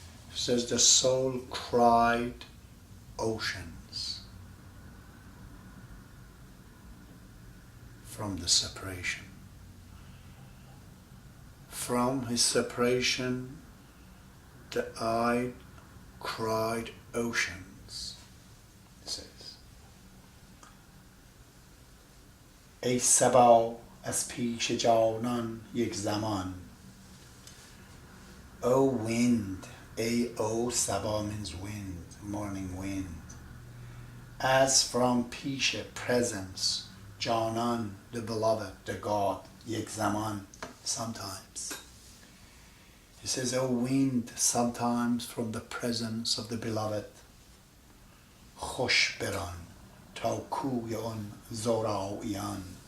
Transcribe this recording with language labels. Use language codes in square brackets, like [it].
[en] It says the soul cried oceans from the separation. From his separation, the I cried oceans, it says. [fa] ای صبا از پیش جانان یک زمان. [en] O wind, O Saba means wind, morning wind. As from پیش, presence, Janan, the beloved, the God, یک زمان, sometimes. He says, O wind, sometimes from the presence of the beloved. [fa] خوش بران تا کوی آن زوراییان.